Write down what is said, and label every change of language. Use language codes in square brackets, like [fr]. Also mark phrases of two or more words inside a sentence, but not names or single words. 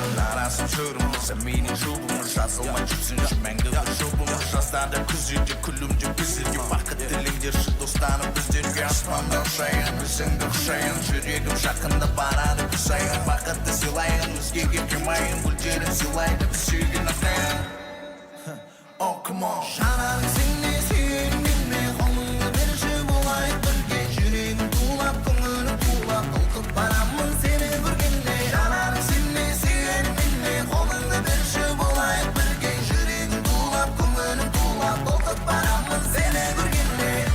[kk] Нарасың шырым, сен менің жұбым, жазылмай жүрсің, мәңгі бір жұбым. Жазда да күзде де Күлімдеп біздерге бақыт тілеңдерші, достарым біздерге аспанда ұшайын, өзіңді құшайын, жүрегім жақында барады құсайын. Бақытты сыйлайын, өзгеге қимайын, гүлдерін сыйлайды біз сүйген ағайын. [en] Oh, come on. [kk] Жанарың сенде, сүйегің менде, қолыңды берші, болайық бірге. Жүрегім тулап, көңілім тулап, толқын Барамын сені көргенде, жанарың сөнме, сүйер менде. Қолыңды берші, болайық бірге, жүрегім тулап, көңілім тулап, толқып барамын сені көргенде.